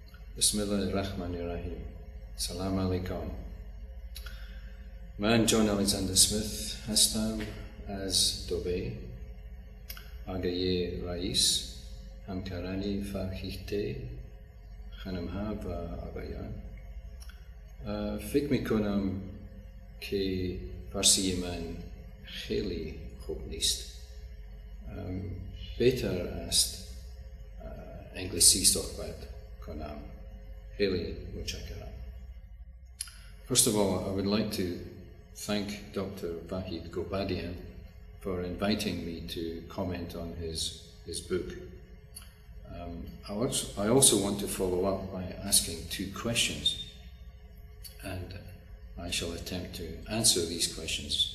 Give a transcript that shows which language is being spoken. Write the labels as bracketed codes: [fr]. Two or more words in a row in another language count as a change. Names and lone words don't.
[ar] Bismillahirrahmanirrahim. سلام علیکم. [fa] من John Alexander Smith هستم از دوبه آقای رئیس همکاران فاخته خانم‌ها و آبایان فکر می‌کنم که فارسی من خیلی خوب نیست. بهتر است انگلیسی صحبت کنم. خیلی متشکرم. [en] First of all, I would like to thank Dr. Vahid Ghobadian for inviting me to comment on his book. I also want to follow up by asking two questions, and I shall attempt to answer these questions.